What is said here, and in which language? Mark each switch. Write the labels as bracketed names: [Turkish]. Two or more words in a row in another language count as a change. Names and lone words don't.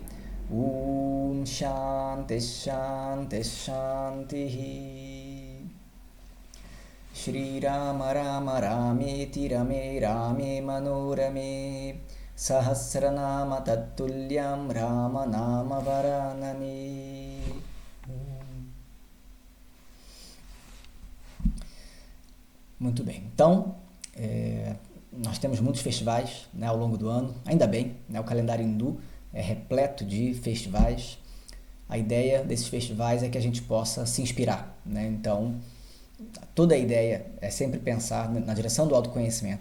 [Sanskrit] ॐ शान्तिः शान्तिः शान्तिः. श्री राम राम रामेति रमे रामे मनोरमे सहस्रनाम तत्तुल्यं राम नाम वरानने. [Portuguese] Muito bem, então nós temos muitos festivais ao longo do ano, ainda bem, o calendário hindu é repleto de festivais. A ideia desses festivais é que a gente possa se inspirar, Então, toda a ideia é sempre pensar na direção do autoconhecimento.